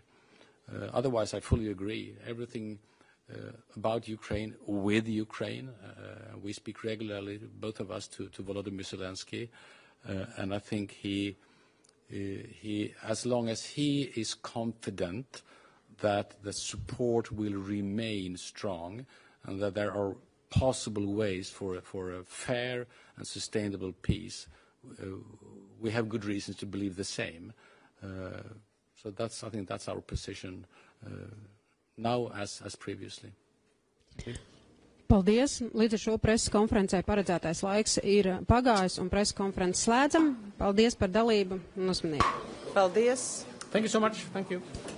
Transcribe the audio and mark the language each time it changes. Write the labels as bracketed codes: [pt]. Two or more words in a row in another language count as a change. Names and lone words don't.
[en] Otherwise, I fully agree. Everything about Ukraine, with Ukraine, we speak regularly, both of us, to Volodymyr Zelensky, and I think he, as long as he is confident that the support will remain strong and that there are possible ways for a fair and sustainable peace, we have good reasons to believe the same. So I think that's our position now as previously. [lv] Paldies. Līdz ar šo preses konferencē paredzētais laiks ir pagājis un preses konferences slēdzam. Paldies par dalību un uzmanību. Paldies. [en] Thank you so much. Thank you.